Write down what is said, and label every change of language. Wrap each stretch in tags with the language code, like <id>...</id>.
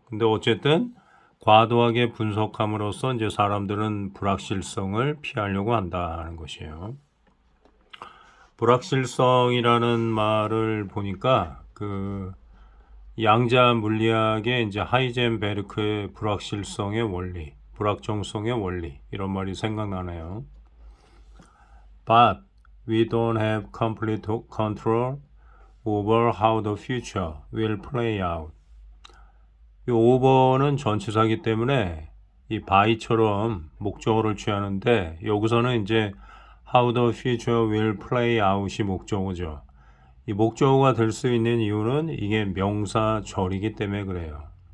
<ko>근데 어쨌든 과도하게 분석함으로써 이제 사람들은 불확실성을 피하려고 한다는 것이에요. 불확실성이라는 말을 보니까 그 양자 물리학의 이제 하이젠베르크의 불확실성의 원리, 불확정성의 원리 이런 말이 생각나네요.</ko> <en>But we don't have complete control over how the future will play out.</en> <ko>이 over는 전치사이기 때문에 이 by처럼 목적어를 취하는데 여기서는 이제</ko> <en>how the future will play out</en> <ko>이 목적어죠. 이 목적어가 될 수 있는 이유는 이게 명사절이기 때문에 그래요.</ko>